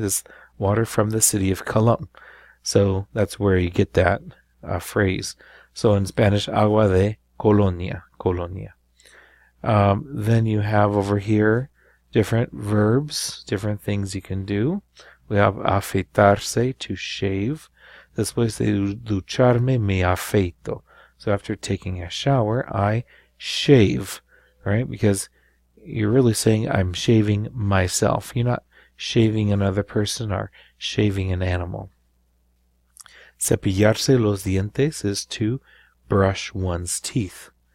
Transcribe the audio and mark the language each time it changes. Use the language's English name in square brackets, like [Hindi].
[English] This water from the city of Cologne. So that's where you get that phrase. So in Spanish, agua de colonia. Then you have over here different verbs, different things you can do. We have afeitarse, to shave. [Spanish] Después de ducharme, me afeito. [English] So after taking a shower, I shave. Right? Because you're really saying I'm shaving myself. You're not shaving another person or shaving an animal. Cepillarse los dientes is to brush one's teeth.